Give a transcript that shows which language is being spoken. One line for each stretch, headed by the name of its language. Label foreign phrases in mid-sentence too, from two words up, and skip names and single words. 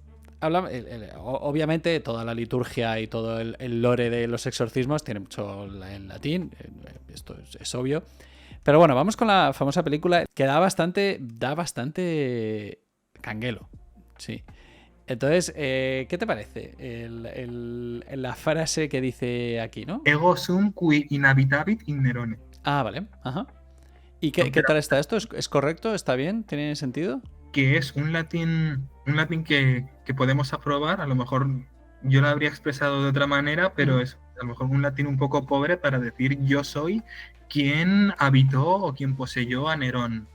Spanish: Obviamente toda la liturgia y todo el lore de los exorcismos tiene mucho en latín, esto es obvio. Pero bueno, vamos con la famosa película que da bastante canguelo. Sí. Entonces, ¿qué te parece la frase que dice aquí, no?
Latin: Ego sum qui inhabitabit in Nerone.
Spanish: Ah, vale. Ajá. ¿Y qué tal está esto? ¿Es correcto? ¿Está bien? ¿Tiene sentido? Que es un latín que podemos aprobar, a lo mejor yo lo habría expresado de otra manera, pero es a lo mejor un latín un poco pobre para decir yo soy quien habitó o quien poseyó a Nerón.